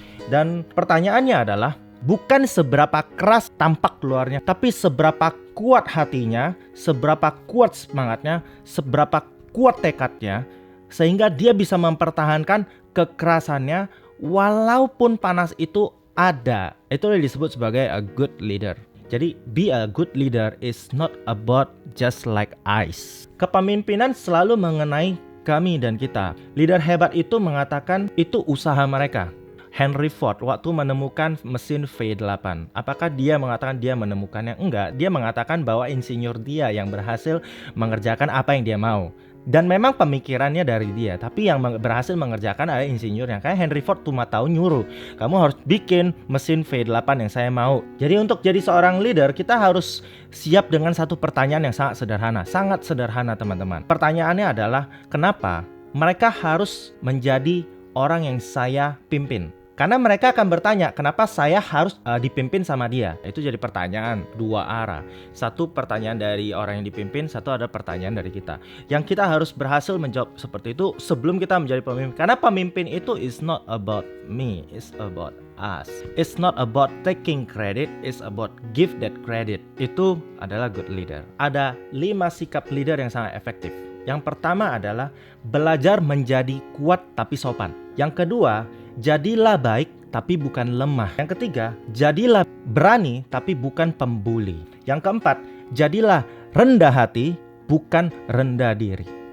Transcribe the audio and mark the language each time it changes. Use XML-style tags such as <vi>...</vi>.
<id>Dan pertanyaannya adalah, bukan seberapa keras tampak luarnya, tapi seberapa kuat hatinya, seberapa kuat semangatnya, seberapa kuat tekadnya, sehingga dia bisa mempertahankan kekerasannya walaupun panas itu ada. Itu disebut sebagai</id> <en>a good leader. Jadi be a good leader is not about just like ice.</en> <id>Kepemimpinan selalu mengenai kami dan kita. Leader hebat itu mengatakan itu usaha mereka. Henry Ford waktu menemukan mesin V8, apakah dia mengatakan dia menemukannya? Enggak, dia mengatakan bahwa insinyur dia yang berhasil mengerjakan apa yang dia mau. Dan memang pemikirannya dari dia, tapi yang berhasil mengerjakan adalah insinyur yang kayak Henry Ford cuma tahu nyuruh, kamu harus bikin mesin V8 yang saya mau. Jadi untuk jadi seorang leader, kita harus siap dengan satu pertanyaan yang sangat sederhana teman-teman. Pertanyaannya adalah, kenapa mereka harus menjadi orang yang saya pimpin? Karena mereka akan bertanya, kenapa saya harus dipimpin sama dia? Itu jadi pertanyaan dua arah. Satu pertanyaan dari orang yang dipimpin, satu ada pertanyaan dari kita. Yang kita harus berhasil menjawab seperti itu sebelum kita menjadi pemimpin. Karena pemimpin itu</id> <en>is not about me, it's about us. It's not about taking credit, it's about give that credit.</en> <id>Itu adalah</id> <en>good leader.</en> <id>Ada 5 sikap leader yang sangat efektif. Yang pertama adalah belajar menjadi kuat tapi sopan. Yang kedua, jadilah baik tapi bukan lemah. Yang ketiga, jadilah berani tapi bukan pembuli. Yang keempat, jadilah rendah hati bukan rendah diri.</id>